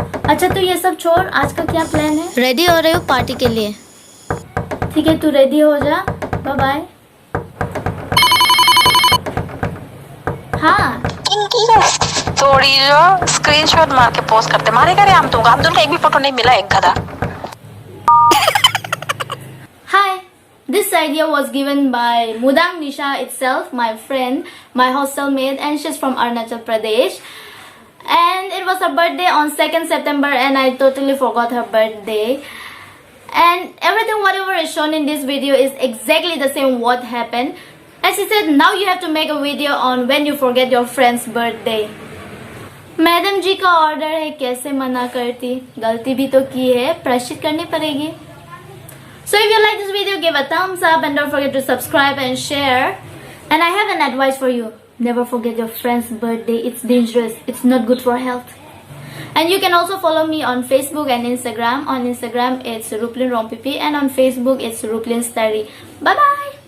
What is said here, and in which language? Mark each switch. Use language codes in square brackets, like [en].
[hi] अच्छा तो ये सब छोड़, आज का क्या प्लान है? रेडी हो रही हूँ पार्टी के लिए। ठीक है, तू रेडी हो जा। Bye bye. हाँ थोड़ी जो स्क्रीनशॉट मार के पोस्ट करते मारे करे हम तो का एक भी फोटो नहीं मिला, एक गधा। [en] Hi, this idea was given by Mudang Nisha itself, my friend, my hostel mate, and she's from Arunachal Pradesh. And it was her birthday on 2nd September and I totally forgot her birthday. And everything whatever is shown in this video is exactly the same what happened. And she said now you have to make a video on when you forget your friend's birthday. [hi] Madam जी का order है, कैसे मना करती, गलती भी तो की है, प्रायश्चित करनी पड़ेगी. [en] So if you like this video, give a thumbs up and don't forget to subscribe and share. And I have an advice for you. Never forget your friend's birthday. It's dangerous. It's not good for health. And you can also follow me on Facebook and Instagram. On Instagram, it's Ruplin Rompipi. And on Facebook, it's Ruplin Starry. Bye-bye.